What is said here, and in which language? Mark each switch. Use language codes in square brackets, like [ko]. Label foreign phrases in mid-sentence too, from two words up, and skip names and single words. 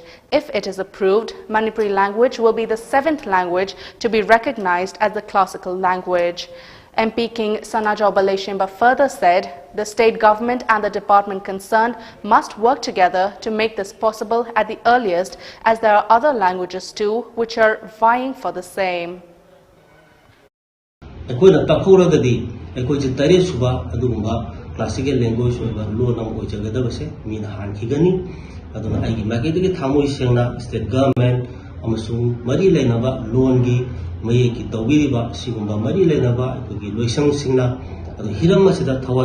[en] If it is approved, Manipuri language will be the 7th language to be recognized as the classical language. MP King Sanajauba Leshemba further said the state government and the department concerned must work together to make this possible at the earliest, as there are other languages too which are vying for the same. [mni] ꯑꯩꯈꯣꯏꯅ ꯇꯥꯛꯍꯧꯔꯒꯗꯤ ꯑꯩꯈꯣꯏꯁꯦ ꯇꯔꯦꯠ ꯁꯨꯕ ꯑꯗꯨꯒꯨꯝꯕ [en] classical language [mni] ꯑꯣꯏꯕ ꯂꯣꯟ ꯑꯃ ꯑꯣꯏꯖꯒꯗꯕꯁꯦ ꯃꯤꯅ ꯍꯥꯟꯈꯤꯒꯅꯤ ꯑꯗꯨꯅ ꯑꯩꯒꯤ ꯃꯥꯏꯀꯩꯗꯒꯤ ꯊꯃꯣꯏ ꯁꯦꯡꯅ [en] state government [mni] ꯑꯃꯁꯨꯡ ꯃꯔꯤ ꯂꯩꯅꯕ ꯂꯣꯟꯒꯤ ꯃꯌꯦꯛꯀꯤ ꯇꯧꯕꯤꯔꯤꯕ ꯁꯤꯒꯨꯝꯕ ꯃꯔꯤ ꯂꯩꯅꯕ ꯑꯩꯈꯣꯏꯒꯤ ꯂꯣꯏꯁꯪꯁꯤꯡꯅ ꯑꯗꯨ ꯍꯤꯔꯝ ꯑꯁꯤꯗ ꯊꯋꯥꯏ